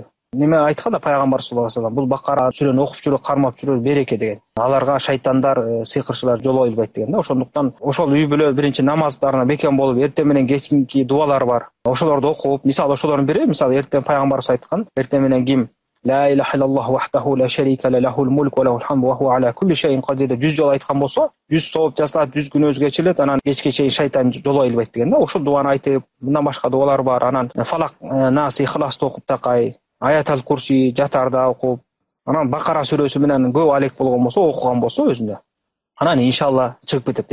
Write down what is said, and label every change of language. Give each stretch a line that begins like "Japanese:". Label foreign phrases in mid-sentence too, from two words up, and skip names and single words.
Kyrgyz: Неме айткан да пайгамбар
Arabic: صلى الله عليه وسلم,
Kyrgyz: бул Бакара сүрөнү окуп жүрүп, кармап жүрүп береке деген. Аларга шайтандар, сыйкырчылар жолойбойт деген да. Ошондуктан ошол үй бүлө биринчи намаздарына бекем болуп, эртең менен кечки дуалар бар. Ошолорду окуп, мисалы ошолордун бири, мисалы эртең пайгамбарыбыз айткан, эртең менен ким
Arabic: لا إله إلا الله وحده لا شريك له له الملك وله الحمد وهو على كل شيء قدير
Kyrgyz: 100 жолу айткан болсо, 100 сооп жазылат, 100 күнөөбүз кечирилет, анан кечке чейин шайтан жолой албайт деген да. Ошол дуаны айтып, мындан башка дуалар бар. Анан Фалак, Нас, Ихласты окуп такай, Аятал Курси жатарда окуп, анан Бакара сүрөсү менен көп алек болгон болсо, окуган болсо өзүндө, анан иншалла чыгып кетет.